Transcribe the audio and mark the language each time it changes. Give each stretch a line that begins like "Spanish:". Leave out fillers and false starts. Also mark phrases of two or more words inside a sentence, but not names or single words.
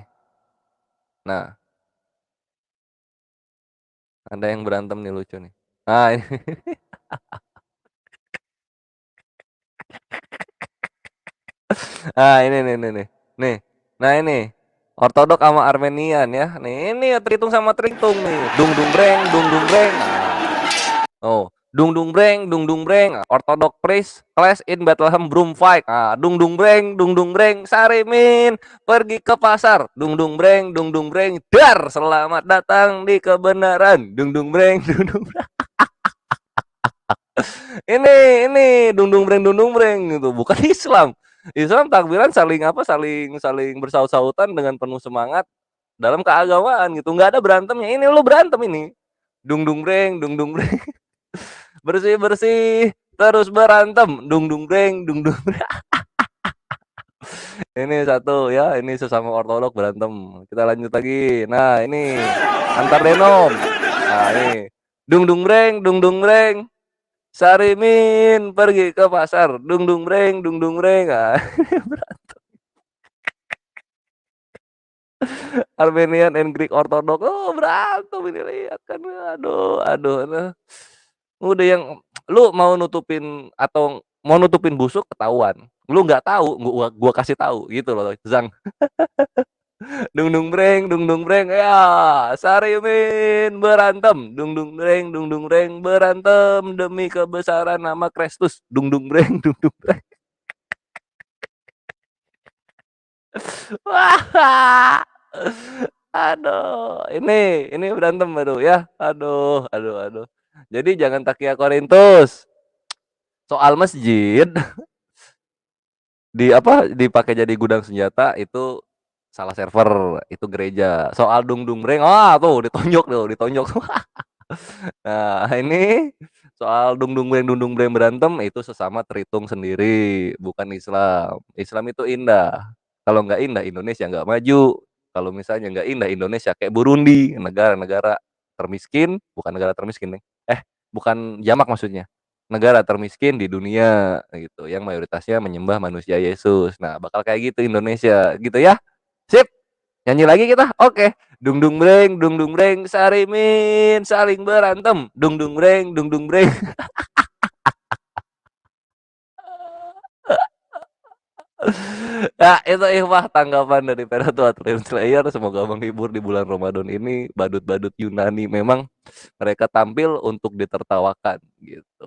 Indonesian: Nah, ada yang berantem nih lucu nih. Ini. Ini nih. Nih. Nah ini Ortodok sama Armenian ya. Nih ini terhitung sama terhitung nih. Dung dung breng. Oh, dung dung breng.
English: Ortodok praise clash in Bethlehem broom fight.
Indonesian: Dung dung breng. Sarimin pergi ke pasar. Dung dung breng. Dar, selamat datang di kebenaran. Dung dung breng. Ini dung dung breng gitu, bukan Islam. Islam takbiran saling bersaut-sautan dengan penuh semangat dalam keagamaan gitu. Nggak ada berantemnya. Ini lu berantem ini. Dung dung breng. Bersih terus berantem. Dung dung breng. Ini satu ya, ini sesama ortodok berantem. Kita lanjut lagi. Nah, ini antar denom. Nah, ini dung dung breng. Sarimin pergi ke pasar. Dung dung breng. Berantem.
English: Armenian and Greek Orthodox.
Indonesian: Oh, berantem ini lihat kan. Aduh. Nah. Udah yang lu mau nutupin busuk ketahuan. Lu nggak tahu, gua kasih tahu gitu loh, Zang. Dung dung breng. Ya, Sarimin berantem. Dung dung breng berantem demi kebesaran nama Kristus. Dung dung breng. Wah. Aduh, ini berantem baru ya. Aduh. Jadi jangan takia Korintus. Soal masjid dipakai jadi gudang senjata itu salah server, itu gereja. Soal dung dung breng, tuh ditonjok. Nah, ini soal dung dung breng berantem itu sesama terhitung sendiri, bukan Islam. Islam itu indah. Kalau nggak indah Indonesia nggak maju. Kalau misalnya nggak indah Indonesia kayak Burundi, negara termiskin, bukan negara termiskin nih. Bukan jamak maksudnya. Negara termiskin di dunia gitu, yang mayoritasnya menyembah manusia Yesus. Nah, bakal kayak gitu Indonesia, gitu ya. Sip. Nyanyi lagi kita. Oke. Dung dung breng, Sarimin saling berantem. Dung dung breng. Nah, itu ikhwah tanggapan dari Penatua Dream Slayer. Semoga menghibur di bulan Ramadan ini. Badut-badut Yunani memang mereka tampil untuk ditertawakan gitu.